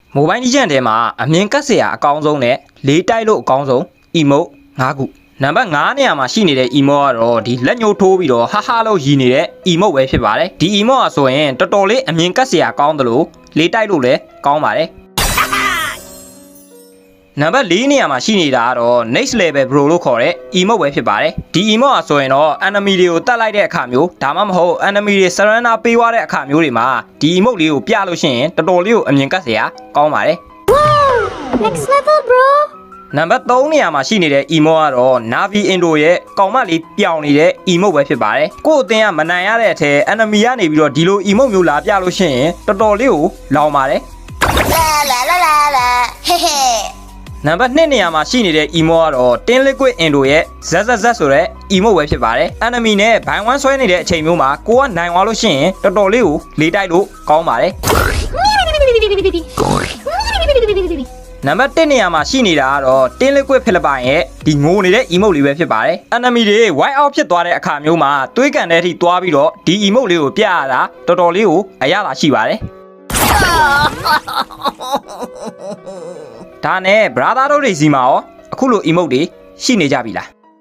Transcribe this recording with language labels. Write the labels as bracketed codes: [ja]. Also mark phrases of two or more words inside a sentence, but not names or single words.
[my] မိုဘိုင်းကြီးချန်ထဲမှာအမြင်ကတ်စရာအကောင်းဆုံးနဲ့လေးတိုက်လို့အကောင်းဆုံး emote 5ခုနံပါတ်5နေရာမှာရှိနေတဲ့ emote ကတော့ဒီလက်ညှိုးထိုးပြီးတော့ဟာလို့ရည်နေတဲ့ emote ပဲဖြစ်ပါတယ်ဒီ emote ဆိုရင်တော်တော်လေးအမြင်ကတ်စရာကောင်းတယ်လို့လေးတိုက်လို့လည်းကောင်းပါတယ် နံပါတ်4နေရာမှာရှိနေတာကတော့ [en] next level bro [my] လို့ခေါ်တဲ့ emote ပဲဖြစ်ပါတယ်ဒီ emote ဆိုရင်တော့ enemy တွေကိုတတ်လိုက်တဲ့အခါမျိုးဒါမှမဟုတ် enemy တွေ surrender ပေးသွားတဲ့အခါမျိုးတွေမှာဒီ emote လေးကိုပြလို့ရှိရင်တော်တော်လေးကိုအမြင်ကတ်စရာကောင်းပါတယ် [en] Next level bro [my] နံပါတ်3နေရာမှာရှိနေတဲ့ emote ကတော့ Navi Indo ရဲ့ကောင်မလေးပြောင်နေတဲ့ emote ပဲဖြစ်ပါတယ်ကို့အတင်းကမနိုင်ရတဲ့အထဲ enemy ကနေပြီးတော့ဒီလို emote မျိုးလာပြလို့ရှိရင်တော်တော်လေးကိုလောင်ပါတယ် la he he နံပါတ်2နေရာမှာရှိနေတဲ့ emote ကတော့ Tin Liquid Indo ရဲ့ ZZZ ဆိုတဲ့ emote ပဲဖြစ်ပါတယ် enemy နဲ့ဘိုင်ဝမ်းဆွဲနေတဲ့အချိန်မျိုးမှာကိုကနိုင်သွားလို့ရှိရင်တော်တော်လေးကိုလေးတိုက်လို့ကောင်းပါတယ် နံပါတ်1နေရာမှာရှိနေတာကတော့ Tin Liquid ဖိလစ်ပိုင်ရဲ့ဒီငိုနေတဲ့ emote လေးပဲဖြစ်ပါတယ် enemy တွေ [en] white out [my] ဖြစ်သွားတဲ့အခါမျိုးမှာတွေးကန်တဲ့အထိသွားပြီးတော့ဒီ emote လေးကိုပြရတာတော်တော်လေးကိုအရသာရှိပါတယ်ဒါနဲ့ brother တို့တွေစီမှာရောအခုလို emote တွေရှိနေကြပြီလား